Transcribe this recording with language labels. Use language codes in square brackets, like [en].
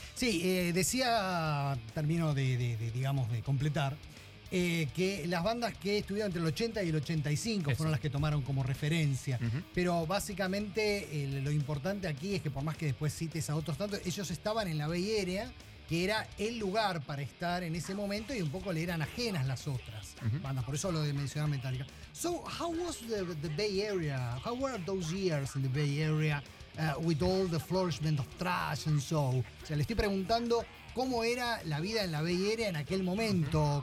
[es] Sí, decía, termino de completar, que las bandas que estuvieron entre el 80 y el 85 fueron las que tomaron como referencia. Uh-huh. Pero básicamente lo importante aquí es que por más que después cites a otros tantos, ellos estaban en la Bay Area, que era el lugar para estar en ese momento, y un poco le eran ajenas las otras uh-huh. bandas. Por eso lo de mencionar Metallica. [en] So, how was the Bay Area? How were those years in the Bay Area with all the flourishment of thrash and so? [es] O sea, le estoy preguntando cómo era la vida en la Bay Area en aquel momento uh-huh.